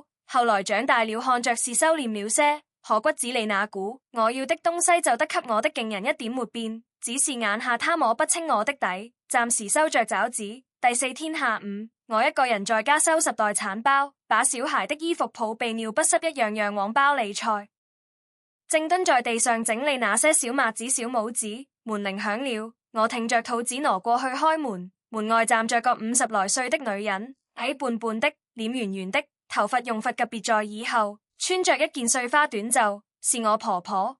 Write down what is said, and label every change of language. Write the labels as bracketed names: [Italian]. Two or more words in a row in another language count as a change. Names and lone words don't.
[Chinese] 後來長大了，看着是收斂了些，可骨子裏那股我要的東西就得給我的勁人一點沒變，只是眼下他摸不清我的底，暫時收着爪子。第4天下午，我一個人在家收拾待產包，把小孩的衣服抱備尿不濕一樣樣往包裏塞。正蹲在地上整理那些小襪子小帽子，門鈴響了，我挺着肚子挪過去開門，門外站着個50來歲的女人，矮胖胖的，臉圓圓的，頭髮用髮夾別在耳後，穿着一件碎花短袖，是我婆婆。